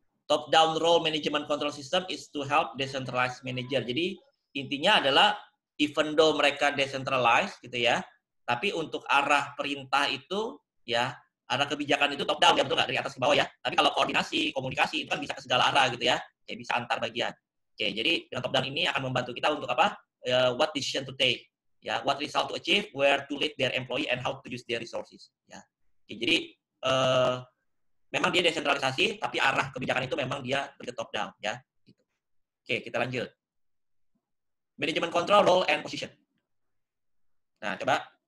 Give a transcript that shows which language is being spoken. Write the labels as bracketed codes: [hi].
[en] Top down role management control system is to help decentralized manager. [id] Jadi intinya adalah [en] even though [id] mereka decentralized gitu ya, tapi untuk arah perintah itu ya, arah kebijakan itu top down ya, betul nggak, dari atas ke bawah ya. Tapi kalau koordinasi, komunikasi itu kan bisa ke segala arah gitu ya, kayak bisa antar bagian. Oke, jadi dengan top down ini akan membantu kita untuk apa? [en] What decision to take, ya, what result to achieve, where to lead their employee, and how to use their resources. [id] Ya, oke, jadi memang dia desentralisasi, tapi arah kebijakan itu memang dia ke top down, ya. Oke, kita lanjut. [en] Management control, role, and position. [id] Nah, coba.